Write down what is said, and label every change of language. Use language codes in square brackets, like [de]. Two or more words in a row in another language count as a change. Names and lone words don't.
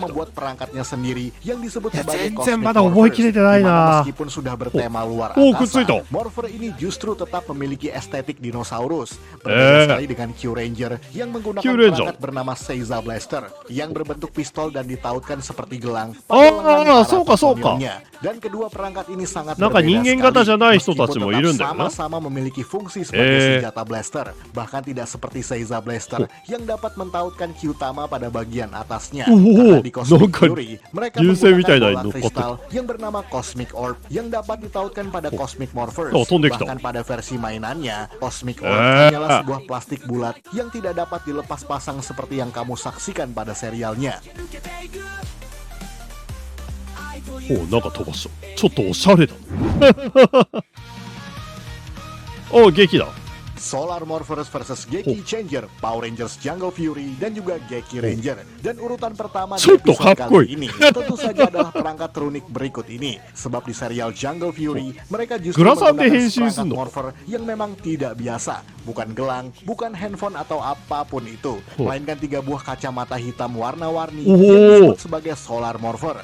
[id] membuat perangkatnya sendiri yang disebut Ya, sebagai [ja] zenzen [id] Cosmic [ja] mada [id] Morphers, [ja] 覚えきれてない [id] di mana [ja] na. [id] meskipun sudah bertema luar Oh, angkasa, kutsuito. Morpher ini justru tetap memiliki estetik dinosaurus. Berbeda sekali dengan Q Ranger yang menggunakan Q Ranger. perangkat bernama Seiza Blaster yang berbentuk pistol dan ditautkan seperti gelang Oh, pada lengan para [ja] そうか、そうか. [id] personilnya. Dan kedua perangkat ini sangat [ja] なんか人間型じゃない人たちもいるんだよな。 [id] sama-sama memiliki fungsi sebagai senjata blaster, bahkan tidak seperti Seiza Blaster yang dapat mentautkan Q utama pada bagian atasnya. Karena di Cosmic Fury, mereka menggunakan bola kristal yang bernama Cosmic Orb yang dapat ditautkan pada Cosmic Morphers. Bahkan pada versi mainannya, Cosmic Orb hanyalah sebuah plastik bulat yang tidak dapat dilepas pasang seperti yang kamu saksikan pada serialnya. [ja] おなんか飛ばした。ちょっとおしゃれだ。お劇だ。 [id] Solar Morphers vs Geki Changer, Power Rangers Jungle Fury, dan juga Geki Ranger. Dan urutan pertama di episode kali ini tentu saja adalah perangkat terunik berikut ini. Sebab di serial Jungle Fury, mereka justru menggunakan perangkat morpher yang memang tidak biasa. Bukan gelang, bukan handphone atau apapun itu, melainkan 3 buah kacamata hitam warna-warni yang disebut sebagai Solar Morpher.